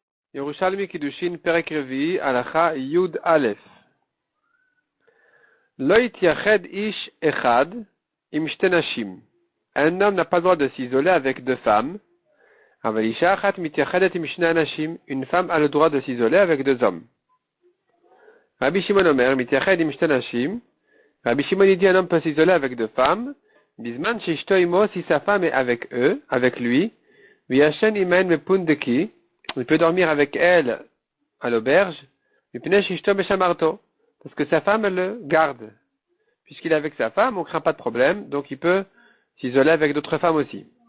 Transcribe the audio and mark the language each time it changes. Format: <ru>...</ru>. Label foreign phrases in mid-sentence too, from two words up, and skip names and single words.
<he>ירושלמי קידושין פרק רביעי הלכה יוד אלף. לא יתייחד איש אחד עם שתי נשים.</he> <fr>Un homme n'a pas le droit de s'isoler avec deux femmes.</fr> <he>אבל אשה אחת מתייחדת עם שני אנשים.</he> <fr>Une femme a le droit de s'isoler avec deux hommes.</fr> <he>רבי שמעון אומר מתייחד עם שתי נשים.</he> <fr>Rabbi Shimon dit un homme peut s'isoler avec deux femmes.</fr> <he>בזמן שאשתו עמו,</he> <fr>si sa femme est avec eux, avec lui.</fr> <he>וישן עמהן בפונדקי.</he> <fr>Il peut dormir avec elle à l'auberge, parce que sa femme elle le garde. Puisqu'il est avec sa femme, on ne craint pas de problème, donc il peut s'isoler avec d'autres femmes aussi.</fr>